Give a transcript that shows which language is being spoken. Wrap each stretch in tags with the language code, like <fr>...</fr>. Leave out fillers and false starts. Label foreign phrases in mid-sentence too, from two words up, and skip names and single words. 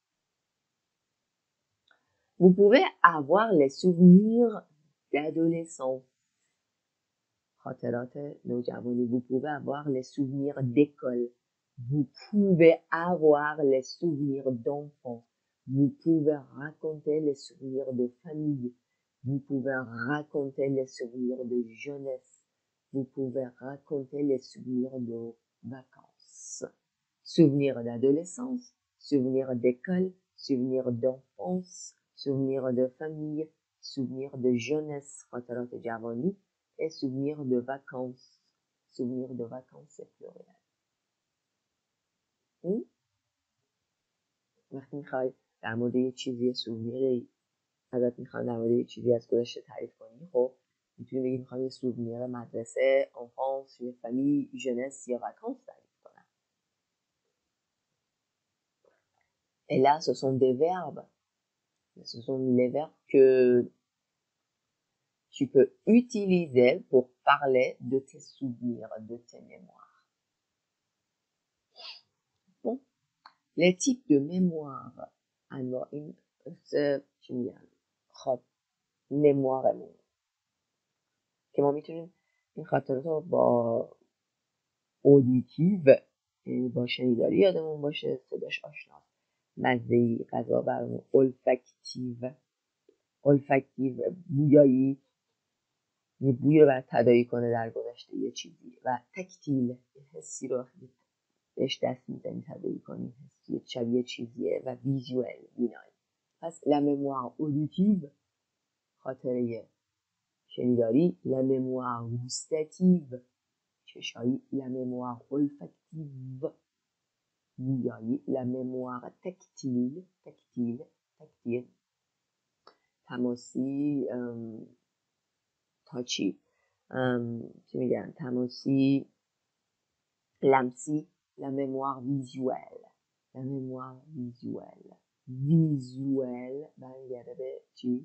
<fr>Vous pouvez avoir les souvenirs d'adolescence.</fr> <fa>خاطرات نوجوانی.</fa> <fr>Vous pouvez avoir les souvenirs d'école. Vous pouvez avoir les souvenirs d'enfants. Vous pouvez raconter les souvenirs de famille. Vous pouvez raconter les souvenirs de jeunesse. Vous pouvez raconter les souvenirs de vacances. Souvenirs d'adolescence, souvenirs d'école, souvenirs d'enfance, souvenirs de famille, souvenirs de jeunesse.</fr> <fa>خاطرات جوانی.</fa> <fr>et souvenir de vacances. Souvenir de vacances, c'est pluriel.</fr> <fa>وقتی میخوای در مورد یه چیزی سوونیری ازت میخوان در مورد یه چیزی از گذشته تعریف کنی، خب میتونی بگی میخوام یه سوونیر مدرسه، enfance, یه فامیل، jeunesse یا vacances تعریف کنم.</fa> <fr>Et là, ce sont des verbes. Ce sont les verbes que tu peux utiliser pour parler de tes souvenirs, de tes mémoires. Bon. Les types de mémoire.</fr> <fa>انواع این چی میگن؟ خب مموارمون که ما میتونیم این خاطرات رو با اودیتیو با شنیداری یادمون باشه، صداش آشناست، مزه‌ای غذا برامون، اولفکتیو بویایی، یه بوی رو باید تداعی کنه در گذشته یه چیزی، و تکتیل حسی رو بهش دست میزنی تداعی کنی، حسی شبیه چیزیه، و ویژوال بینایی. پس</fa> <fr>la mémoire auditive</fr> <fa>خاطره شنیداری،</fa> <fr>la mémoire gustative چشایی، la mémoire olfactive گویایی. La mémoire tactile.</fr> <fa>تماسی، تاچی، چی میگن، تماسی لمسی.</fa> <fr>La mémoire visuelle.</fr> <fa>برمیگرده به چی؟</fa>